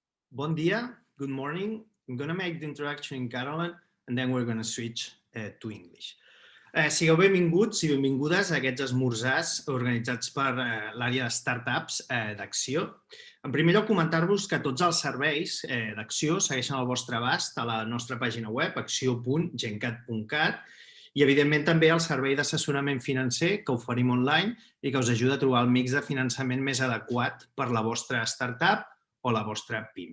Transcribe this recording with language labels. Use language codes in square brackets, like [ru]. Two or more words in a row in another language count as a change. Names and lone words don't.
[ca] Bon dia, [en] good morning. I'm going to make the introduction in Catalan and then we're going to switch to English. [ca] Sigueu benvinguts i benvingudes a aquests esmorzars organitzats per l'àrea de startups d'Acció. En primer lloc, comentar-vos que tots els serveis d'Acció segueixen al vostre abast a la nostra pàgina web, acció.gencat.cat, i, evidentment, també el servei d'assessorament financer que oferim online i que us ajuda a trobar el mix de finançament més adequat per la vostra startup o la vostra PIME.